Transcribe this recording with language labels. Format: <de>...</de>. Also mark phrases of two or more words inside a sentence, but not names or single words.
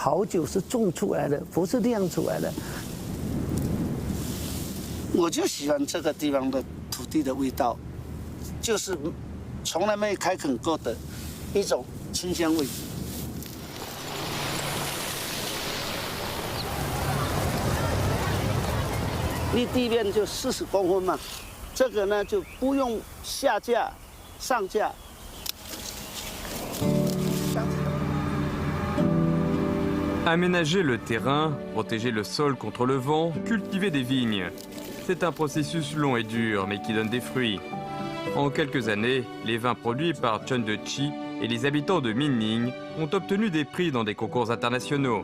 <zh>好酒是种出来的，不是酿出来的。我就喜欢这个地方的土地的味道，就是从来没开垦过的一种清香味。离地面就40公分嘛，这个呢就不用下架、上架。</zh> <fr>Aménager le terrain, protéger le sol contre le vent, cultiver des vignes. C'est un processus long et dur, mais qui donne des fruits. En quelques années, les vins produits par Chun De-chi et les habitants de Minning ont obtenu des prix dans des concours internationaux.</fr>